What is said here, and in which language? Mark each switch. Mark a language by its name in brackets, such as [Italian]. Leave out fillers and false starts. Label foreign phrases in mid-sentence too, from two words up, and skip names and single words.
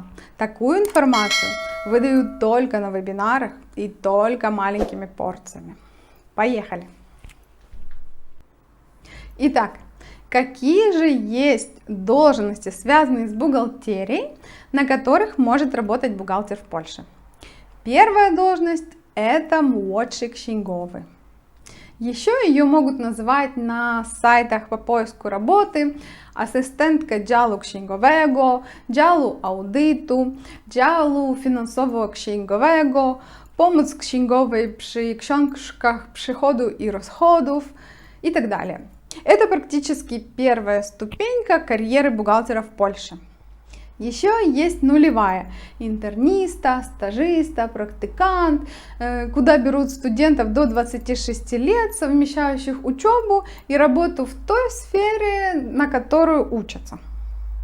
[Russian] Такую информацию выдаю только на вебинарах и только маленькими порциями. Поехали! Итак, какие же есть должности, связанные с бухгалтерией, на которых может работать бухгалтер в Польше? Первая должность – это [Polish] młodszy księgowy. [Russian] Еще ее могут называть на сайтах по поиску работы [Polish] asystentka działu księgowego, działu audytu, działu finansowo-księgowego, pomoc księgowej przy książkach przychodu i rozchodów [Russian] и так далее. Это практически первая ступенька карьеры бухгалтера в Польше. Еще есть нулевая – интерниста, стажиста, практикант, куда берут студентов до 26 лет, совмещающих учебу и работу в той сфере, на которую учатся.